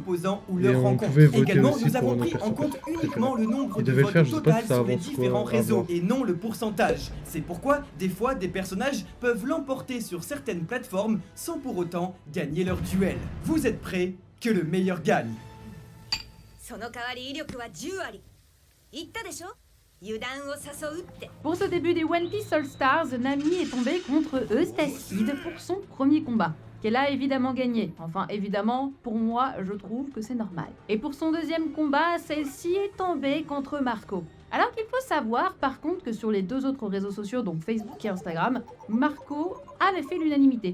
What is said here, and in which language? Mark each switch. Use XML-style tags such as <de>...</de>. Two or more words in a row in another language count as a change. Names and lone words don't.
<fr>opposants ou Et leurs on rencontres. pouvait voter Également, aussi nous pour avons nos pris en persos compte préférés. uniquement le nombre Ils de devaient le votes faire, je sais pas total si ça sur les avance quoi, différents à réseaux voir. et non le pourcentage. C'est pourquoi, des fois, des personnages peuvent l'emporter sur certaines plateformes sans pour autant gagner leur duel. Vous êtes prêts? Que le meilleur gagne.</fr> <ja>その代わり威力は10あり言ったでしょ油断を誘うって</ja> <fr>Pour ce début des One Piece All Stars, Nami est tombée contre Eustacide pour son premier combat, qu'elle a évidemment gagné. Enfin, évidemment, pour moi, je trouve que c'est normal. Et pour son deuxième combat, celle-ci est tombée contre Marco. Alors qu'il faut savoir, par contre, que sur les deux autres réseaux sociaux, donc Facebook et Instagram, Marco avait fait l'unanimité.</fr>